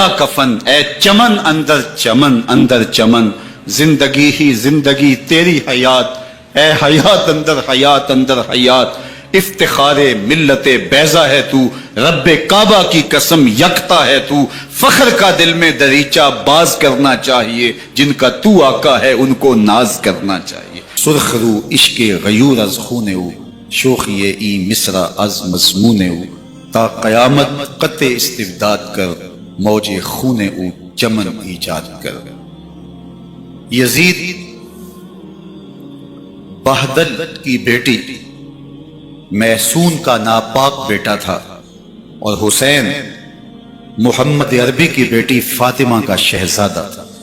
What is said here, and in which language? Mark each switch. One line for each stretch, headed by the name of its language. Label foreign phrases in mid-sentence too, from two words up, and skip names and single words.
Urdu: کفن، اے چمن اندر چمن اندر چمن، زندگی ہی زندگی تیری حیات، ہے حیات اندر حیات اندر حیات، افتخار ملت بیضا ہے تو، رب کعبہ کی قسم یکتا ہے تو، فخر کا دل میں دریچہ باز کرنا چاہیے، جن کا تو آقا ہے ان کو ناز کرنا چاہیے۔
Persian: سرخ رو عشق غیور از خون او، شوخی ای مصرع از مضمون او، تا قیامت قطع استبداد کر، موج خون او چمن ایجاد کر۔
Urdu: یزید بہدل کی بیٹی محسون کا ناپاک بیٹا تھا، اور حسین محمد عربی کی بیٹی فاطمہ کا شہزادہ تھا۔